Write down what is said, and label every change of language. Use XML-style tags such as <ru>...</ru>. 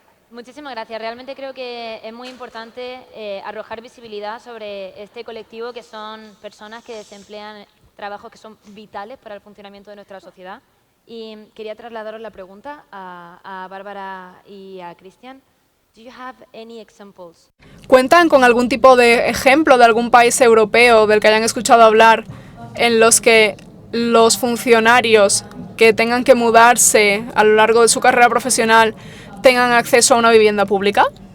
<es>Muchísimas gracias. Realmente creo que es muy importante arrojar visibilidad sobre este colectivo, que son personas que desemplea trabajos que son vitales para el funcionamiento de nuestra sociedad. Y quería trasladaros la pregunta a Bárbara y a Cristian.</es> <en>Do you have any examples?</en> <es>¿Cuentan con algún tipo de ejemplo de algún país europeo del que hayan escuchado hablar en los que los funcionarios que tengan que mudarse a lo largo de su carrera profesional tengan acceso a una vivienda pública?</es>